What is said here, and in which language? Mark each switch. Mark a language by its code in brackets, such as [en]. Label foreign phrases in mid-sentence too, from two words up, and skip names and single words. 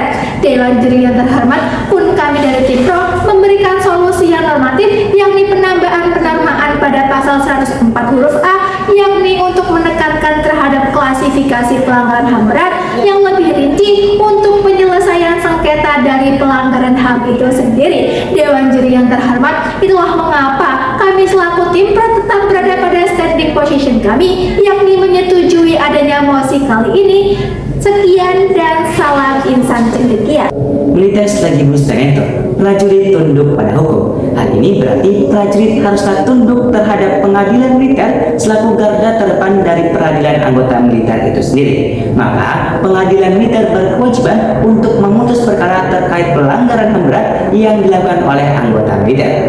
[id] Dewan juri yang terhormat, pun kami dari tim pro memberikan solusi yang normatif, yakni penambahan penamaan pada pasal 104 huruf A, yakni untuk menekankan terhadap klasifikasi pelanggaran HAM berat yang lebih rinci untuk penyelesaian sengketa dari pelanggaran HAM itu sendiri. Dewan juri yang terhormat, itulah mengapa kami selaku tim pro tetap berada pada [en] standing position [id] kami, yakni menyetujui adanya mosi kali ini. Sekian dan salam insan cendekia. [la] Milites legibus tenentur, [id] prajurit tunduk pada hukum. Hal ini berarti prajurit haruslah tunduk terhadap pengadilan militer selaku garda terdepan dari peradilan anggota militer itu sendiri. Maka pengadilan militer berkewajiban untuk memutus perkara terkait pelanggaran HAM berat yang dilakukan oleh anggota militer.